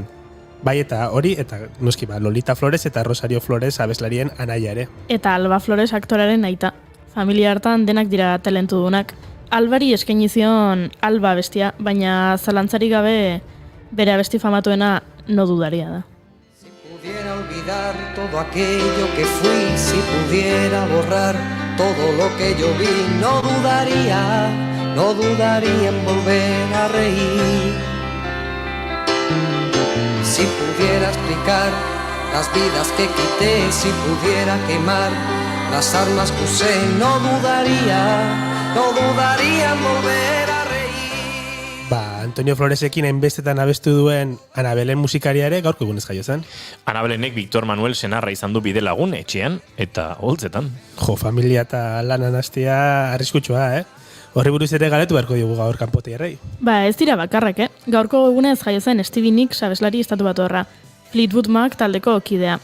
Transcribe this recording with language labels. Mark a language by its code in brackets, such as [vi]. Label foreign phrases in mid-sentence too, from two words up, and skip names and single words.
[eu] Bai, eta hori, eta noski Lolita Flores eta Rosario Flores abeslarien anaia ere. Eta Alba Flores aktoraren aita. Familia hartan denak dira talentudunak. Albari eskaini zion Alba abestia, baina zalantzarik gabe bere abesti famatuena No dudaria da. [es] Si pudiera olvidar todo aquello que fui, si pudiera borrar todo lo que yo vi, no dudaría en volver a reír. Si pudiera explicar las vidas que quité, si pudiera quemar las armas que usé, no dudaría en volver a reír. [eu] Antonio Floresekin hainbestetan abestu duen Anabelen musikaria ere gaurko egunez jaio zen. Anabelenek Victor Manuel senarra izan du bide lagun etxean eta holtzetan. Jo, familia eta lanan hastea arriskutsua, Horri buruz ere galetu beharko diogu gaur kanpotiarrei. Ez dira bakarrak, Gaurko egunez jaio zen Stevie Nicks abeslari estatubatuarra, Fleetwood Mac taldeko kidea.